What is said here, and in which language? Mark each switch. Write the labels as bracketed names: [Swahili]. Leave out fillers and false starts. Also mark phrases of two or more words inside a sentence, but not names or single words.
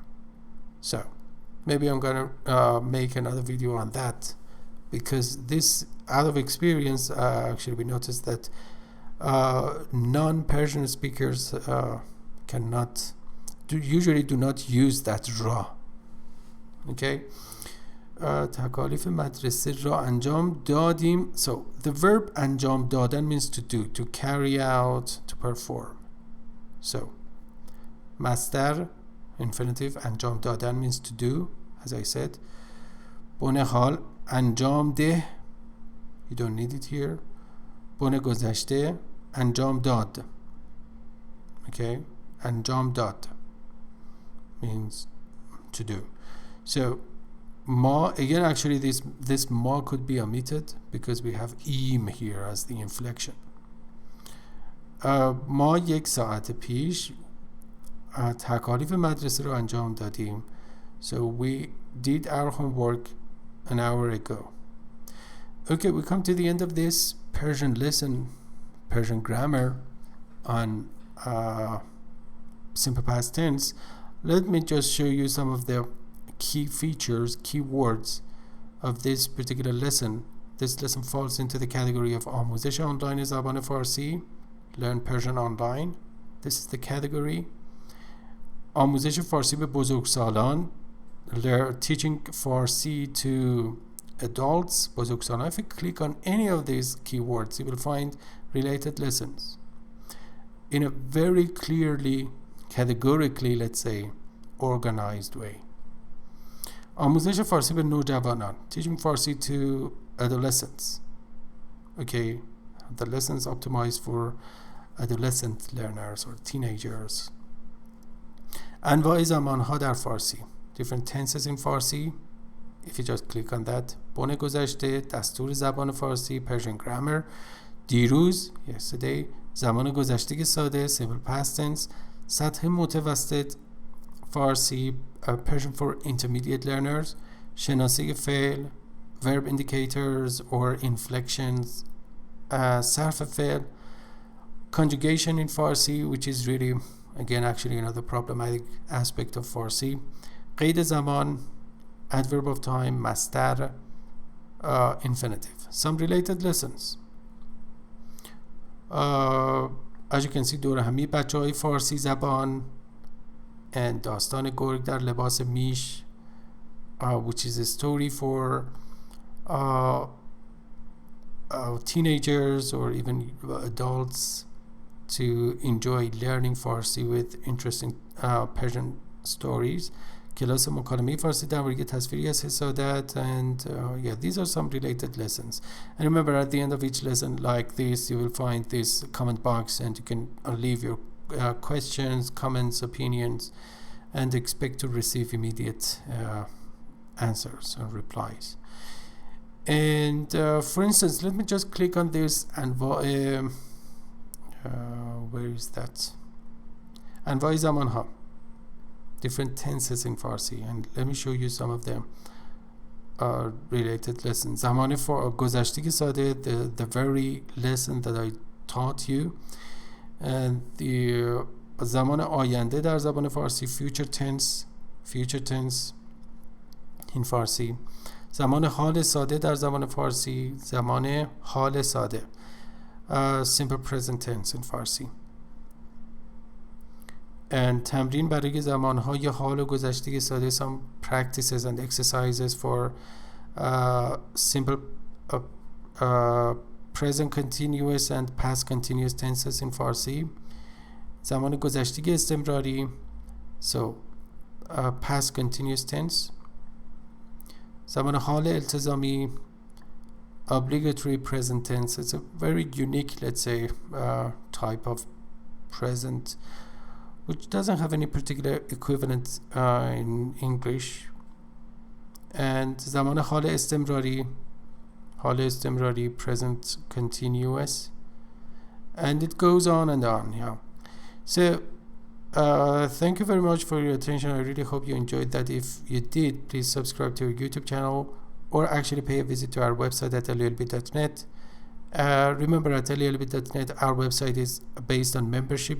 [English] So maybe I'm gonna make another video on that, because this, out of experience, actually we noticed that non-Persian speakers usually do not use that ra. [Persian] Okay, تکالیف مدرسه را انجام دادیم. [English] So the verb [Persian] انجام دادن [English] means to do, to carry out, to perform. So مصدر infinitive [Persian] انجام دادن [English] means to do, as I said. [Persian] بن حال انجام ده, [English] you don't need it here. [Persian] بن گذشته انجام داد. [English] Okay, [Persian] انجام داد [English] means to do. So ma, again, actually this ma could be omitted because we have im here as the inflection. [Persian] ما یک ساعت پیش تکالیف مدرسه رو انجام دادیم. [English] So we did our homework an hour ago. Okay, we come to the end of this Persian lesson, Persian grammar on simple past tense. Let me just show you some of the key features, key words of this particular lesson. This lesson falls into the category of [Persian] آموزش آنلاین زبان فارسی, [English] Learn Persian Online. This is the category. [Persian] آموزش فارسی به بزرگسالان, [English] teaching Farsi to adults, بزرگسالان. If you click on any of these keywords, you will find related lessons in a very clearly, categorically, let's say, organized way. [Persian] آموزش فارسی به نوجوانان, [English] teaching Farsi to adolescents. Okay, the lessons optimized for adolescent learners or teenagers. [Persian] انواع زمانها در فارسی, [English] different tenses in Farsi. If you just click on that, [Persian] بن گذشته, دستور زبان فارسی, [English] Persian grammar, [Persian] دیروز, [English] yesterday, [Persian] زمان گذشته ساده, [English] simple past tense, [Persian] سطح متوسط فارسی [English] Persian for intermediate learners [Persian] شناسه فعل [English] verb indicators or inflections [Persian] صرف فعل [English] conjugation in Farsi, which is really again actually another problematic aspect of Farsi, [Persian] قید زمان, [English] adverb of time, مصدر, infinitive. Some related lessons. As you can see دور همی بچه های فارسی زبان and داستان گرگ در لباس میش, which is a story for teenagers or even adults to enjoy learning Farsi with interesting Persian stories. [Persian] کلاس مکالمه فارسی درباره تصویری از حسادت [English] and yeah, these are some related lessons. And remember, at the end of each lesson like this, you will find this comment box and you can leave your questions, comments, opinions, and expect to receive immediate answers or replies. And for instance, let me just click on this and where is that? [Persian] انواع زمانها, [English] different tenses in Farsi, and let me show you some of them related lessons. [Persian] زمان گذشته ساده, [English] the very lesson that I taught you, and the [Persian] زمان آینده در زبان فارسی, [English] future tense in Farsi. [Persian] زمان حال ساده در زبان فارسی, زمان حال ساده, [English] simple present tense in Farsi. [Persian] And تمرین برای زمانهای حال و گذشته ساده, [English] some practices and exercises for simple present continuous and past continuous tenses in Farsi. [Persian] زمان گذشته استمراری, [English] so past continuous tense. [Persian] زمان حال التزامی, [English] obligatory present tense. It's a very unique, let's say, type of present which doesn't have any particular equivalent in English. And [Persian] زمان حال استمراری, [English] present continuous, and it goes on and on. Yeah. So thank you very much for your attention. I really hope you enjoyed that. If you did, please subscribe to our YouTube channel or actually pay a visit to our website at alialbi.net. Remember, at alialbi.net, our website is based on membership.